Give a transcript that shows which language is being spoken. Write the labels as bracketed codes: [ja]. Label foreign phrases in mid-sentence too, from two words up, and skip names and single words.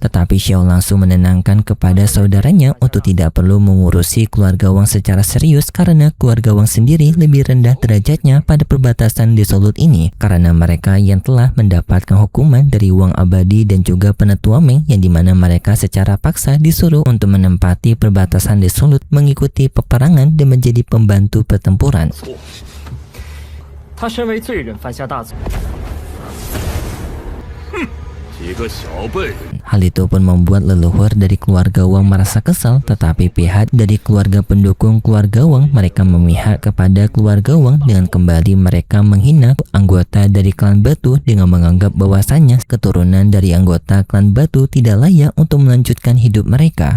[id] Tetapi Xiao langsung menenangkan kepada saudaranya untuk tidak perlu mengurusi keluarga Wang secara serius karena keluarga Wang sendiri lebih rendah derajatnya pada perbatasan Desolate ini karena mereka yang telah mendapatkan hukuman dari Wang Abadi dan juga penetua Meng, yang dimana mereka secara paksa disuruh untuk menempati perbatasan Desolate, mengikuti peperangan dan menjadi pembantu pertempuran. [zh] 他身为罪人犯下大错。几个小辈。 [id] Hal itu pun membuat leluhur dari keluarga Wang merasa kesal, tetapi pihak dari keluarga pendukung keluarga Wang mereka memihak kepada keluarga Wang dengan kembali mereka menghina anggota dari klan Batu dengan menganggap bahwasannya keturunan dari anggota klan Batu tidak layak untuk melanjutkan hidup mereka.